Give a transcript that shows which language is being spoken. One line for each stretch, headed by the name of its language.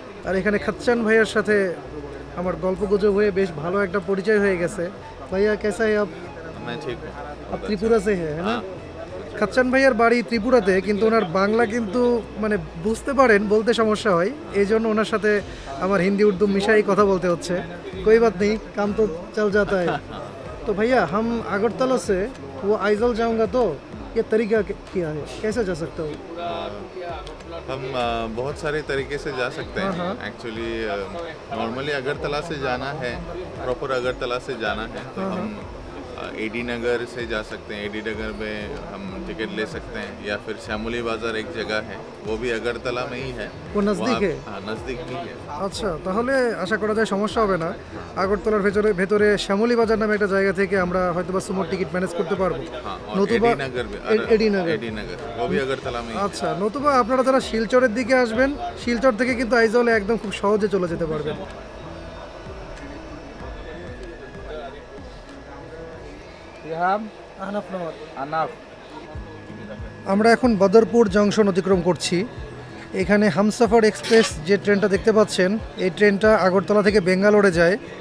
Bangla: আর এখানে খাচ্চান ভাইয়ার সাথে আমার গল্পগুজব হয়ে বেশ ভালো একটা পরিচয় হয়ে গেছে।
Hindi: ভাইয়া কেসা है आप? मैं ठीक हूँ। आप त्रिपुरा से है ना?
Bangla: খাচ্চান ভাইয়ার বাড়ি ত্রিপুরাতে, কিন্তু ওনার বাংলা কিন্তু মানে বুঝতে পারেন, বলতে সমস্যা হয়। এই জন্য ওনার সাথে আমার হিন্দি উর্দু মিশাই কথা বলতে হচ্ছে।
Hindi: कोई बात नहीं, काम तो चल जाता है। तो भैया हम अगरतला से वो आइजल जाऊंगा, तो ये तरीका क्या है, कैसे जा सकता हूँ? हम बहुत सारे तरीके से जा सकते हैं। एक्चुअली नॉर्मली अगरतला से जाना है, प्रॉपर अगरतला से जाना है तो हम एडी नगर से जा सकते हैं। एडी नगर में हम टिकट ले सकते हैं, या फिर श्यामली बाजार एक जगह है, वो भी अगरतला में ही है। वो नज़दीक है? हाँ, नज़दीक ही है।
Bangla: আচ্ছা, তাহলে আশা করা যায় সমস্যা হবে না। আগরতলার ভেতরে শ্যামলী বাজার নামে একটা জায়গা থেকে আমরা হয়তোবা সুমোর টিকিট ম্যানেজ করতে পারবো।
Hindi: নতুবা এডি নগর वो भी अगरतला में।
Bangla: আচ্ছা, নতুবা আপনারা যারা শিলচরের দিকে আসবেন, শিলচর থেকে কিন্তু আইজলে একদম খুব সহজে চলে যেতে পারবেন। আমরা এখন বদরপুর জংশন অতিক্রম করছি। এখানে হামসফর এক্সপ্রেস যে ট্রেনটা দেখতে পাচ্ছেন, এই ট্রেনটা আগরতলা থেকে বেঙ্গালোরে যায়।